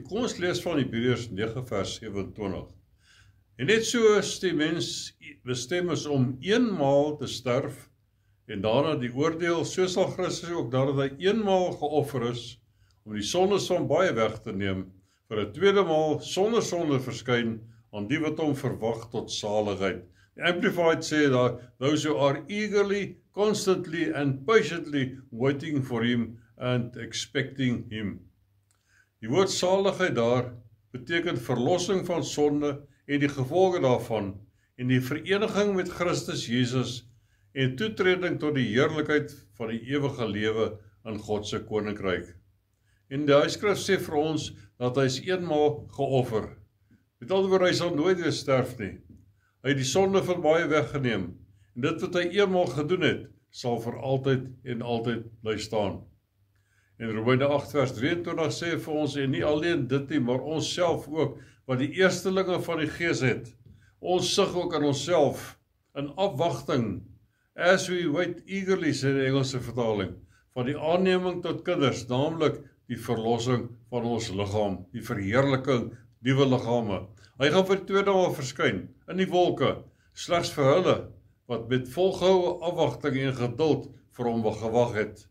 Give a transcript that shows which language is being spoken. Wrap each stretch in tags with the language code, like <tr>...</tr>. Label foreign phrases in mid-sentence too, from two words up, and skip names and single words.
<af>Kom ons lees van Hebreërs 9 vers 27. En net so is die mens bestem is om eenmaal te sterf en daarna die oordeel, so sal Christus ook nadat hy eenmaal geoffer is om die sondes van baie weg te neem, vir 'n tweede maal sonder sonde verskyn aan die wat hom verwag tot saligheid.</af> <en>The Amplified</en> <af>sê dat</af> <en>those who are eagerly, constantly and patiently waiting for him and expecting him.</en> <af>Die woord saligheid daar beteken verlossing van sonde en die gevolge daarvan en die vereniging met Christus Jesus en toetreding tot die heerlikheid van die ewige lewe in God se koninkryk. En die Skrif sê vir ons dat hy is eenmaal geoffer. Met ander woorde, hy sal nooit weer sterf nie. Hy het die sonde van baie weggeneem en dit wat hy eenmaal gedoen het, sal vir altyd en altyd bly staan. En Romeine 8 vers 23 sê vir ons, en nie alleen dit nie, maar ons self ook, wat die eerstelinge van die Gees het. Ons sug ook in onsself, in afwagting,</af> <en>as we wait eagerly,</en> <af>sê die Engelse vertaling, van die aanneming tot kinders, naamlik die verlossing van ons liggaam, die verheerliking, nuwe liggame. Hy gaan vir die tweede maal verskyn, in die wolke, slegs vir hulle, wat met volgehoue afwagting en geduld vir hom gewag het.</af>